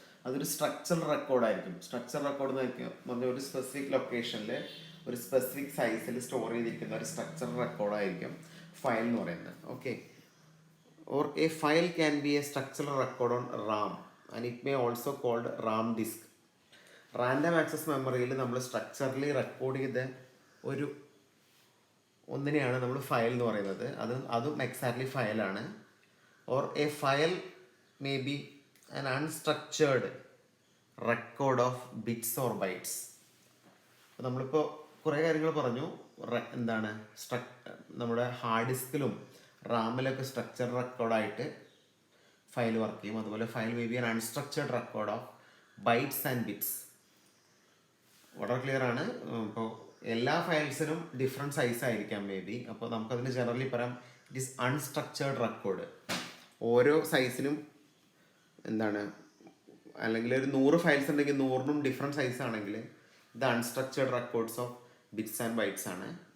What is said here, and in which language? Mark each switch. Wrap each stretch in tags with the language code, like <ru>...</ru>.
<ml>അതൊരു structural റെക്കോർഡായിരിക്കും. Structural record എന്ന് പറഞ്ഞാൽ ഒരു സ്പെസിഫിക് ലൊക്കേഷനിൽ ഒരു സ്പെസിഫിക് സൈസിൽ സ്റ്റോർ ചെയ്തിരിക്കുന്ന ഒരു സ്ട്രക്ചറൽ റെക്കോർഡായിരിക്കും ഫയൽ എന്ന് പറയുന്നത്. Okay.</ml> <en>Or a file can be a structural record on RAM and it may also called RAM disk.</en> <ml>Random access മെമ്മറിയിൽ നമ്മൾ സ്ട്രക്ചറലി റെക്കോർഡ് ചെയ്ത ഒരു ഒന്നിനെയാണ് നമ്മൾ ഫയൽ എന്ന് പറയുന്നത്. അതും exactly ഫയലാണ്.</ml> <en>Or a file may be an unstructured record of bits or bytes.</en> <ml>അപ്പോൾ നമ്മളിപ്പോൾ കുറേ കാര്യങ്ങൾ പറഞ്ഞു. എന്താണ് നമ്മുടെ ഹാർഡ് ഡിസ്കിലും റാമിലൊക്കെ സ്ട്രക്ചർ റെക്കോർഡായിട്ട് ഫയൽ വർക്ക് ചെയ്യും. അതുപോലെ</ml> <en>File may be an unstructured record of bytes and bits.</en> <ml>വളരെ ക്ലിയർ ആണ്. ഇപ്പോൾ എല്ലാ ഫയൽസിനും ഡിഫറെൻറ്റ് സൈസ് ആയിരിക്കാം മേ ബി. അപ്പോൾ നമുക്കതിന് ജനറലി പറയാം</ml> <en>It is unstructured record.</en> <ml>ഓരോ സൈസിനും എന്താണ്, അല്ലെങ്കിൽ ഒരു 100 ഫയൽസ് ഉണ്ടെങ്കിൽ 100നും ഡിഫറെൻറ്റ് സൈസ് ആണെങ്കിൽ ഇത്</ml> <en>unstructured records of bits and bytes</en> <ml>ആണ്.</ml>